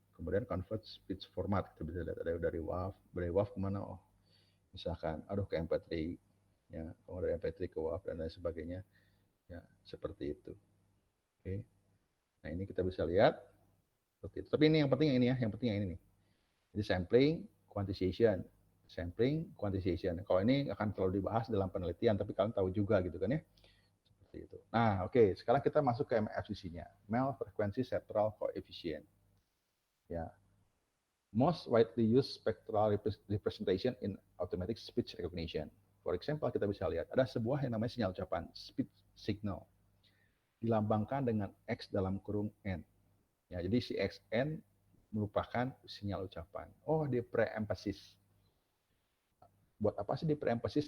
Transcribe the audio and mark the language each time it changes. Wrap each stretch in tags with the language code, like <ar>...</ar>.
<id>Kemudian</id> <en>convert speech format.</en> <id>Kita bisa lihat ada dari WAV. Dari WAV kemana? Oh, misalkan, aduh ke MP3. Ya, kalau dari MP3 ke WAV dan lain sebagainya. Ya, seperti itu. Oke. Nah, ini kita bisa lihat. Seperti itu. Tapi ini yang penting yang ini ya. Yang penting yang ini nih. Jadi sampling, quantization. Sampling, quantization. Kalau ini akan terlalu dibahas dalam penelitian, tapi kalian tahu juga gitu kan ya. Seperti itu. Nah, oke. Sekarang kita masuk ke MFCC-nya.</id> <en>Mel Frequency Central Coefficient. Ya. Most widely used spectral representation in automatic speech recognition. For example,</en> <id>kita bisa lihat ada sebuah yang namanya sinyal ucapan,</id> <en>speech signal.</en> <id>Dilambangkan dengan X dalam kurung N. Ya, jadi si XN merupakan sinyal ucapan. Oh, di pre-emphasis. Buat apa sih di pre-emphasis?</id>